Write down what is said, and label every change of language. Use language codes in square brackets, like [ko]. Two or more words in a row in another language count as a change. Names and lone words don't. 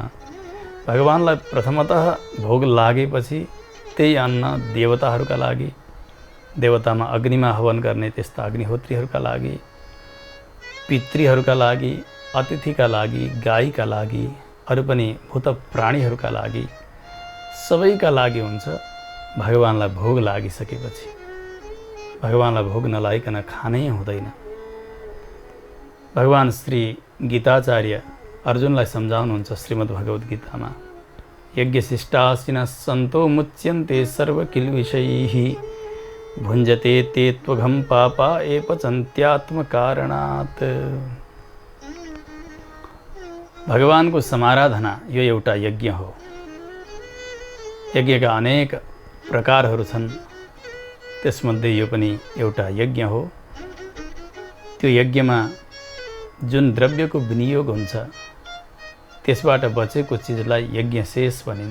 [ne] भगवानलाई प्रथमतः भोग लागेपछि त्यही अन्न देवताहरूका लागि, देवतामा अग्निमा हवन गर्ने त्यस्ता अग्निहोत्रीहरूका लागि, पितृहरूका लागि, अतिथिका लागि, गाईका लागि, अरू पनि भूत प्राणीहरूका लागि, सबैका लागि हुन्छ। भगवानलाई भोग लागिसकेपछि भगवानलाई भोग नलाइकन खानै हुँदैन। भगवान श्री गीताचार्य अर्जुनलाई सम्झाउनुहुन्छ श्रीमद् भगवद् गीतामा, [sa] यज्ञशिष्टासिनः सन्तो मुच्यन्ते सर्वकिल्बिषैः भुञ्जते ते त्वघं पापा ये पचन्त्यात्मकारणात्। [ne] भगवानको समाराधना यो एउटा यज्ञ हो। यज्ञका अनेक प्रकारहरू छन्, त्यसमध्ये यो पनि एउटा यज्ञ हो। त्यो यज्ञमा जुन द्रव्यको विनियोग हुन्छ त्यसबाट बचेको चिजलाई यज्ञशेष भनिन्छ।